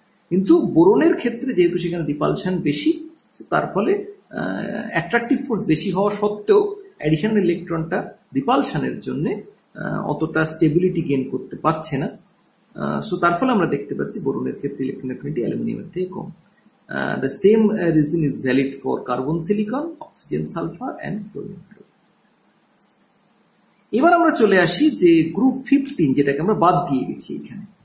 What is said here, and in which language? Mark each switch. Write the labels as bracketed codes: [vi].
[bn] কিন্তু বোরনের ক্ষেত্রে যেহেতু সেখানে রিপালশন বেশি, তার ফলে অ্যাট্রাকটিভ ফোর্স বেশি হওয়া সত্ত্বেও অ্যাডিশনাল ইলেকট্রনটা রিপালশনের জন্য অতটা স্টেবিলিটি গেইন করতে পারছে না। সো তার ফলে আমরা দেখতে পাচ্ছি বোরনের ক্ষেত্রে ইলেকট্রন অ্যাফিনিটি অ্যালুমিনিয়ামের থেকে কম। [en] The same reason is valid for carbon, silicon, oxygen, sulfur and fluorine. [bn] এবার আমরা চলে আসি যে গ্রুপ 15 যেটাকে আমরা বাদ দিয়ে গেছি এখানে।